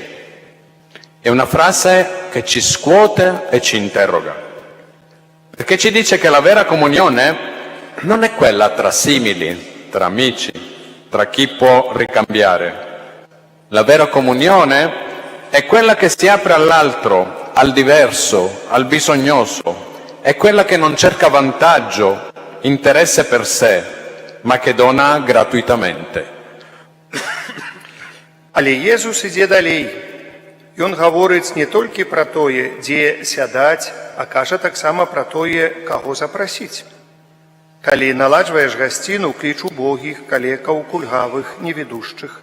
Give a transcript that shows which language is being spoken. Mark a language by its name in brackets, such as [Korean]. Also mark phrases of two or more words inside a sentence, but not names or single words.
[Italian] È una frase che ci scuote e ci interroga, perché ci dice che la vera comunione non è quella tra simili, tra amici, tra chi può ricambiare, La vera comunione è quella che si apre all'altro, al diverso, al bisognoso. È quella che non cerca vantaggio, interesse per sé, ma che dona gratuitamente. [Belarusian] Але Езус ідзе далей. Ён гаворыць не толькі пра тое, дзе сядаць, а кажа таксама пра тое, каго запрасіць. Калі наладжваеш гасціну, кліч убогіх, калекаў, кульгавых, невідушчых.